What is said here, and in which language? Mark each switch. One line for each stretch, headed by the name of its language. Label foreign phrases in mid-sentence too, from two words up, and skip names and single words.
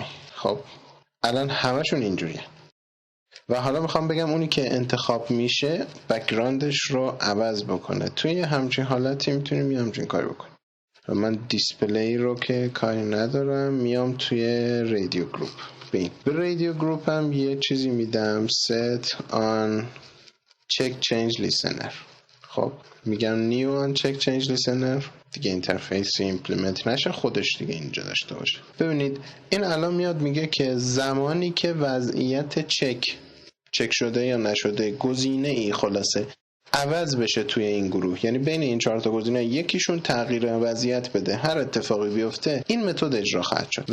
Persian: خب الان همه‌شون اینجوریه. و حالا میخوام بگم اونی که انتخاب میشه بک‌گراندش رو عوض بکنه. توی همچین حالتی میتونیم یه همچین کاری بکنیم. و من دیسپلی رو که کاری ندارم، میام توی
English: radio group.
Persian: به
English: radio group
Persian: هم یه چیزی میدم
English: set on check change listener.
Persian: خب میگم
English: new on check change listener
Persian: دیگه
English: interface implement
Persian: نشه، خودش دیگه اینجا داشته باشه. ببینید این الان میاد میگه که زمانی که وضعیت چک شده یا نشده گزینه ای خلاصه عوض بشه توی این گروه، یعنی بین این 4 تا گزینه یکیشون تغییر وضعیت بده، هر اتفاقی بیفته این متد اجرا خواهد شد.